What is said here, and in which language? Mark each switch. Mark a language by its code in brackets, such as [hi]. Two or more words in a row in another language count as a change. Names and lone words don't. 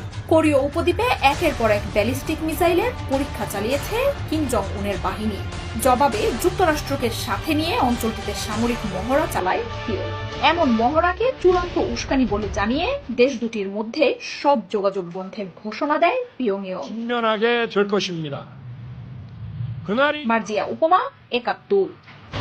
[bn] কোরীয় উপদ্বীপে একের পর এক ব্যালিস্টিক মিসাইলের পরীক্ষা চালিয়েছে কিম জং উনের বাহিনী। জবাবে যুক্তরাষ্ট্রকে সাথে নিয়ে অঞ্চলটিতে সামরিক মহড়া চালায় কিয়েভ। এমন মহড়াকে চূড়ান্ত উস্কানি বলে জানিয়ে দেশ দুটির মধ্যে সব যোগাযোগ বন্ধের ঘোষণা দেয় পিয়ংইয়ং। [ko] 신명하게 될 것입니다. 그날이 [bn] মার্জিয়া উপমা, 71।